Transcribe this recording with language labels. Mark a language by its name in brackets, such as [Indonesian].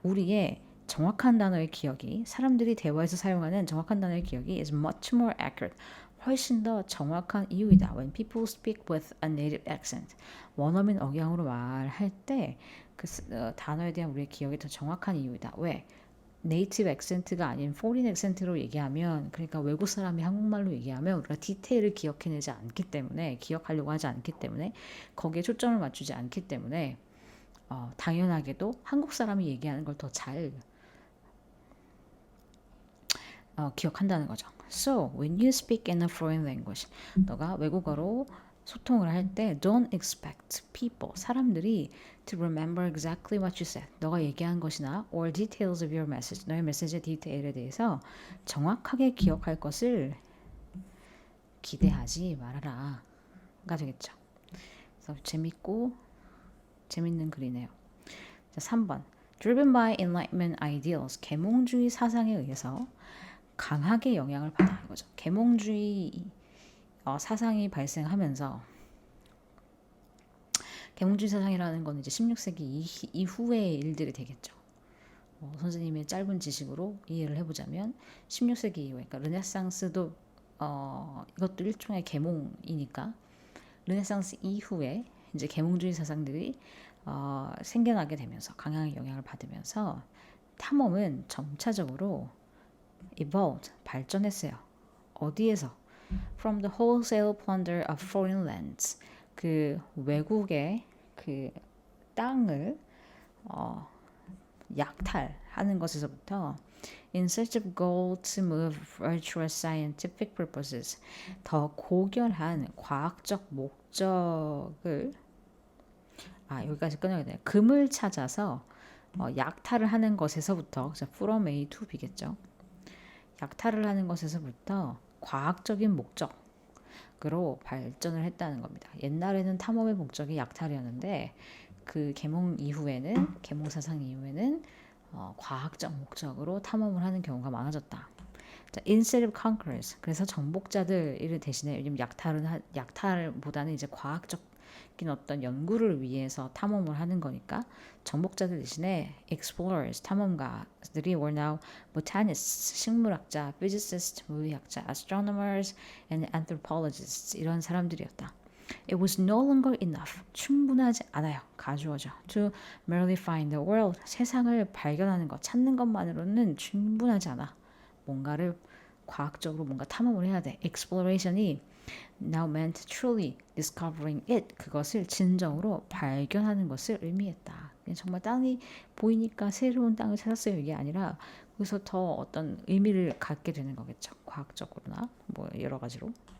[Korean] 우리의 정확한 단어의 기억이, 사람들이 대화에서 사용하는 정확한 단어의 기억이 [English] is much more accurate. [Korean] 훨씬 더 정확한 이유이다. [English] When people speak with a native accent. [Korean] 원어민 억양으로 말할 때 그 단어에 대한 우리의 기억이 더 정확한 이유이다. 왜? 네이티브 액센트가 아닌 포린 액센트로 얘기하면, 그러니까 외국 사람이 한국말로 얘기하면 우리가 디테일을 기억해내지 않기 때문에, 기억하려고 하지 않기 때문에, 거기에 초점을 맞추지 않기 때문에 당연하게도 한국 사람이 얘기하는 걸 더 잘 기억한다는 거죠. [English] So, when you speak in a foreign language, [Korean] 너가 외국어로 소통을 할 때 [English] don't expect people, [Korean] 사람들이 [English] to remember exactly what you said. [Korean] 너가 얘기한 것이나 [English] or details of your message, [Korean] 너의 메시지의 디테일에 대해서 정확하게 기억할 것을 기대하지 말아라 가 되겠죠. 그래서 재밌고 재밌는 글이네요. 자, 3번. [English] Driven by Enlightenment ideals, [Korean] 계몽주의 사상에 의해서 강하게 영향을 받아 이거죠. 계몽주의 사상이 발생하면서 계몽주의 사상이라는 건 이제 16세기 이후의 일들이 되겠죠. 선생님의 짧은 지식으로 이해를 해보자면 16세기 이후에 그러니까 르네상스도 이것도 일종의 계몽이니까 르네상스 이후에 이제 계몽주의 사상들이 생겨나게 되면서 강하게 영향을 받으면서 탐험은 점차적으로 evolved 발전했어요. 어디에서? [English] From the wholesale plunder of foreign lands [Korean] 그 외국의 그 땅을 약탈하는 것에서부터 [English] in search of gold to move virtuous scientific purposes [Korean] 더 고결한 과학적 목적을 여기까지 끊어야 돼요. 금을 찾아서 약탈을 하는 것에서부터 from A to B겠죠. 약탈을 하는 것에서부터 과학적인 목적으로 발전을 했다는 겁니다. 옛날에는 탐험의 목적이 약탈이었는데 그 계몽 사상 이후에는 과학적 목적으로 탐험을 하는 경우가 많아졌다. [English] 자, instead of conquerors. [Korean] 그래서 정복자들 대신에 요즘 약탈보다는 이제 과학적인 어떤 연구를 위해서 탐험을 하는 거니까 정복자들 대신에 explorers, 탐험가들이 [English] were now botanists, [Korean] 식물학자, physicists, 물리학자, [English] astronomers, and anthropologists [Korean] 이런 사람들이었다. [English] It was no longer enough. [Korean] 충분하지 않아요. 가주어죠. [English] To merely find the world. [Korean] 세상을 발견하는 것, 찾는 것만으로는 충분하지 않아. 뭔가를 과학적으로 뭔가 탐험을 해야 돼. [English] Exploration이 now meant truly discovering it. [Korean] 그것을 진정으로 발견하는 것을 의미했다. 정말 땅이 보이니까 새로운 땅을 찾았어요. 이게 아니라 거기서 더 어떤 의미를 갖게 되는 거겠죠. 과학적으로나 뭐 여러 가지로.